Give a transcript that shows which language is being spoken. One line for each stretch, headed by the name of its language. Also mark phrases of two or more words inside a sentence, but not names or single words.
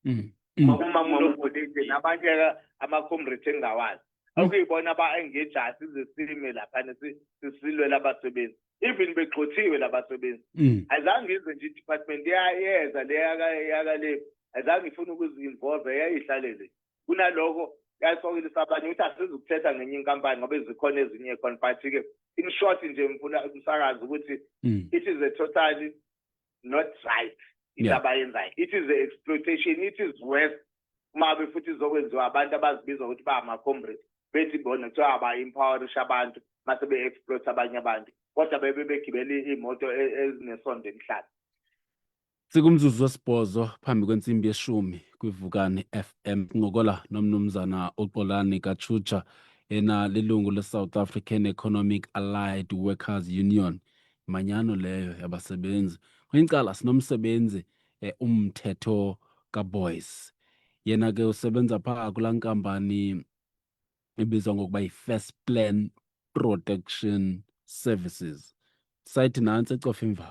Xhosa: umamunopolite nabanye ama-comrade engawazi akuyibona ba-engage sizesime laphana sisilwe labasebenzi even begxothiwe labasebenzi azange ize nje i-department yeza leyakale azange ifuna ukuzi-involve yayihlalele kunaloko yasokelisa abanye ukuthi asizukuthetha ngenye inkampani ngoba zikhona ezinye khona but-ke
English: in short
Xhosa: nje ngifuna umsakazi ukuthi
English: it is a totally not right
Xhosa: abayenzayo.
English: It is a exploitation. It is worse
Zulu: uma futhi izokwenziwa abantu abazibiza ukuthi ba-ama-comrade bethi bona kuthiwa aba-empowerisha abantu mase be-exploit abanye abantu kodwa begibele iy'moto ezinesondo emhlane.
Xhosa: Sikumzuzu wesibhozo phambi kwensimbi yeshumi kwivukani FM ngokola nomnumzana uXolani Kachucha ena lilungu le-South African Economic Allied Workers Union, manyano leyo yabasebenzi. Kwincala sinomsebenzi umthetho kaBoyce, yena ke usebenza phaa kulaa nkampani ibizwa ngokuba yi-First Plan Protection Services, site nantsi eTsofimvaba.